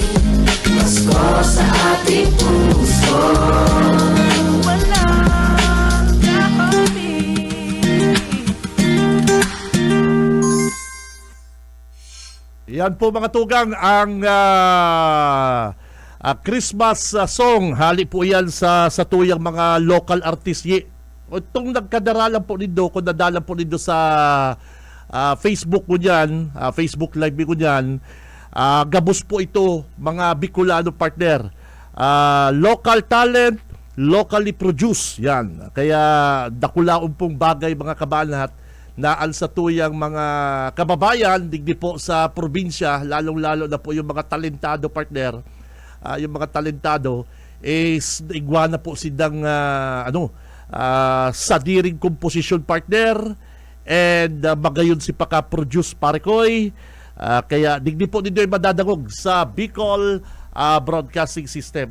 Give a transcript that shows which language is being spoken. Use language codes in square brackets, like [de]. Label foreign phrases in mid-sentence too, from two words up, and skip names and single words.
[tl] Pasko sa ating puso, walang kakapit. [bik] Yan po mga tugang ang [en] Christmas song. [bik] Hali po yan sa tuyang mga local artist. Itong nagkadaralan po nindo, kung nadalan po nindo sa Facebook ko dyan, Facebook live ko dyan, gabos po ito mga Bicolano partner. [en] Local talent, locally produced. [bik] Yan. Kaya dakulaon pong bagay mga kabanat naan sa tuyang mga kababayan, digdi po sa probinsya, lalong-lalo na po yung mga talentado partner, yung mga talentado, is igwana po sidang sadiring composition partner, and magayon si paka-produce parekoy, kaya digdi po ninyo ay madadangog sa Bicol Broadcasting System.